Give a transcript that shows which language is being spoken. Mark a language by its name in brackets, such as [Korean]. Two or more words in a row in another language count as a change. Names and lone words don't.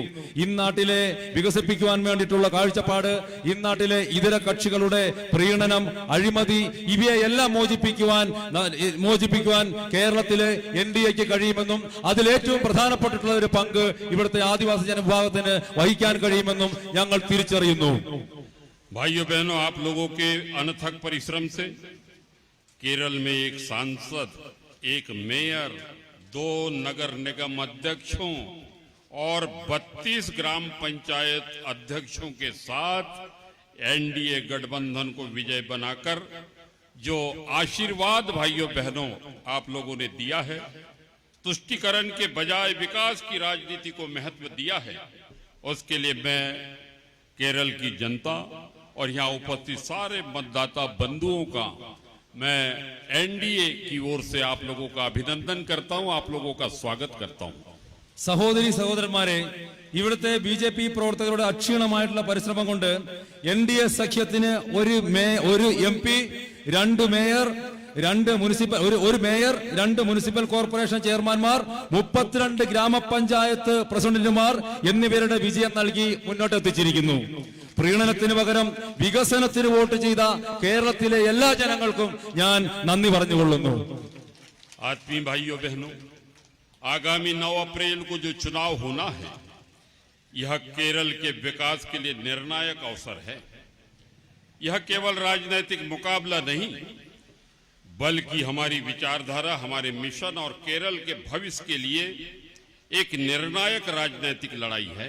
[Malayalam] ഇന്നാട്ടിലെ വികസിപ്പിക്കുവാൻ വേണ്ടിയിട്ടുള്ള കാഴ്ചപ്പാട്, ഇന്നാട്ടിലെ ഇതര കക്ഷികളുടെ പ്രീണനം, അഴിമതി ഇവയെല്ലാം മോചിപ്പിക്കുവാൻ കേരളത്തിലെ എൻഡിഎക്ക് കഴിയുമെന്നും അതിലേറ്റവും പ്രധാനപ്പെട്ടിട്ടുള്ള ഒരു പങ്ക് ഇവിടുത്തെ ആദിവാസി ജനവിഭാഗത്തിന് വഹിക്കാൻ കഴിയുമെന്നും ഞങ്ങൾ തിരിച്ചറിയുന്നു. [Hindi] भाइयों बहनों, आप लोगों के अनथक परिश्रम से केरल में एक सांसद, एक मेयर, 2 नगर निगम अध्यक्षों और 32 ग्राम पंचायत अध्यक्षों के साथ एनडीए गठबंधन को विजय बनाकर जो आशीर्वाद भाइयों बहनों आप लोगों ने दिया है, तुष्टीकरण के बजाय विकास की राजनीति को महत्व दिया है, उसके लिए मैं केरल की जनता और यहाँ उपस्थित सारे मतदाता बंधुओं का मैं एनडीए की ओर से आप लोगों का अभिनंदन करता हूँ, आप लोगों का स्वागत करता हूँ. [Malayalam] സഹോദരി സഹോദരന്മാരെ, ഇവിടുത്തെ ബിജെപി പ്രവർത്തകരുടെ അക്ഷീണമായിട്ടുള്ള പരിശ്രമം കൊണ്ട് എൻഡിഎ സഖ്യത്തിന് ഒരു MP, 2 മേയർ, 2 മുനിസിപ്പൽ കോർപ്പറേഷൻ ചെയർമാൻമാർ, 32 ഗ്രാമപഞ്ചായത്ത് പ്രസിഡന്റുമാർ എന്നിവരുടെ വിജയം നൽകി മുന്നോട്ടെത്തിച്ചിരിക്കുന്നു. പ്രീണനത്തിന് പകരം വികസനത്തിന് വോട്ട് ചെയ്ത കേരളത്തിലെ എല്ലാ ജനങ്ങൾക്കും ഞാൻ നന്ദി പറഞ്ഞുകൊള്ളുന്നു. [Hindi] आत्मीय भाइयों बहनों, आगामी 9 अप्रैल को जो चुनाव होना है, यह केरल के विकास के लिए निर्णायक अवसर है. यह केवल राजनीतिक मुकाबला नहीं, बल्कि हमारी विचारधारा, हमारे मिशन और केरल के भविष्य के लिए एक निर्णायक राजनीतिक लड़ाई है.